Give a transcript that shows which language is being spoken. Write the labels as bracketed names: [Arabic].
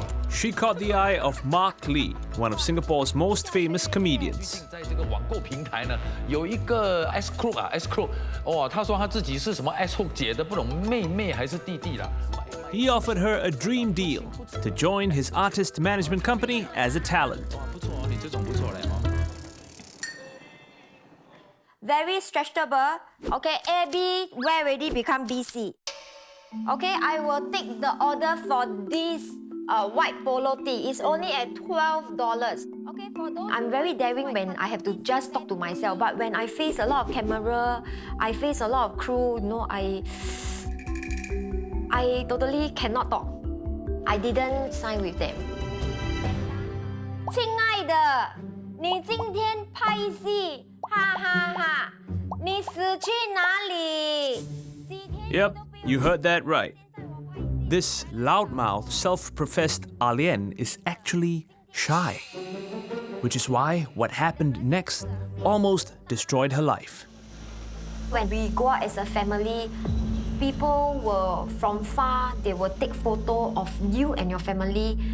[English] She caught the eye of Mark Lee, one of Singapore's most famous comedians. [Chinese] 在这个网购平台呢，有一个 S Crook，哦，他说他自己是什么 S Hook 姐的，不懂妹妹还是弟弟啦。 [English] He offered her a dream deal to join his artist management company as a talent. [Chinese] 不错哦，你这种不错嘞哦。 [English] Very stretchable. Okay, AB where already become BC. Okay, I will take the order for this white polo tee. It's only at $12. Okay, for those I'm very daring when I have to just talk to myself. But when I face a lot of camera, I face a lot of crew, you know, I totally cannot talk. I didn't sign with them. [Chinese] 亲爱的，你今天拍戏，哈哈哈！你死去哪里？ [English] Yep, you heard that right. This loudmouth, self-professed alien is actually shy. Which is why what happened next almost destroyed her life. When we go out as a family, people will, from far, they will take photo of you and your family.